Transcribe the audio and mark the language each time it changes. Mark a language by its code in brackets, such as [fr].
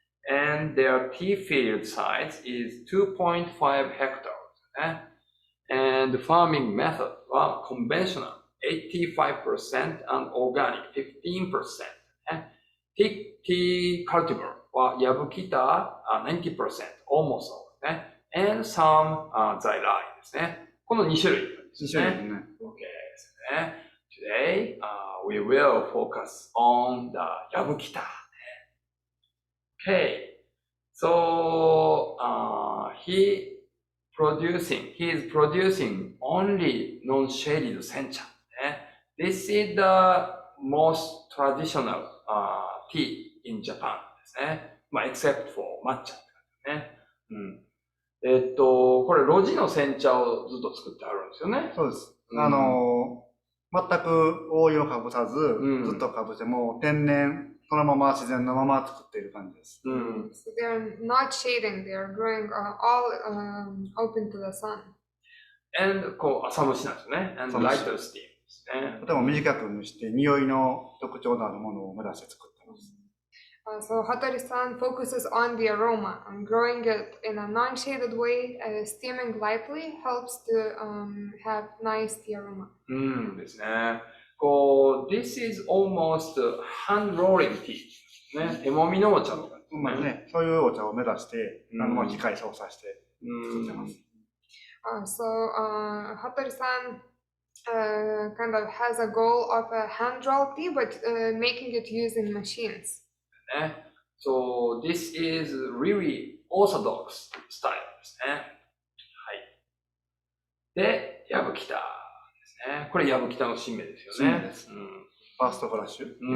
[en] And their tea field size is 2.5 hectares. And the farming method was conventional 85% and organic 15%. Tea cultivar was Yabukita 90%, almost all. And some 在来 [ja] ですね。この2種類ですね。OK ですね。 [en] Today, we will focus on the Yabukita. Okay, so he is producing only non-shaded sencha. This is the most traditional tea in Japan, except for matcha. [ja] これ、露地の煎茶をずっと作ってあるんですよね。そうです。うん全く覆いをかぶさず、うんずっとかぶせも天然、そのまま自然のまま作っている感じです。うん。 [en] So they're not shading, they are growing all open to the sun. and [ja] こう、浅蒸しなんですね。 [en] and [ja] そうです [en] lighter steam [ja] ですね。とても短く蒸して、匂いの特徴のあるものを目指して作っています。 [en] So Hattori-san focuses on the aroma and growing it in a non-shaded way, steaming lightly helps to have nice tea aroma. [ja] うんですね。こう、 [en] this is almost hand rolling tea ね。 [ja] 手もみのお茶とかですまあね、そういうお茶を目指して、まあ機械操作して作ってます。 [en] Hattori-san kind of has a goal of a hand roll tea, but making it using machines. [ja] ね。 [en] So this is really orthodox style [ja] ですね。はい。で、ヤブキタですね。これヤブキタの新名ですよね。新名ですファーストフラッシュ。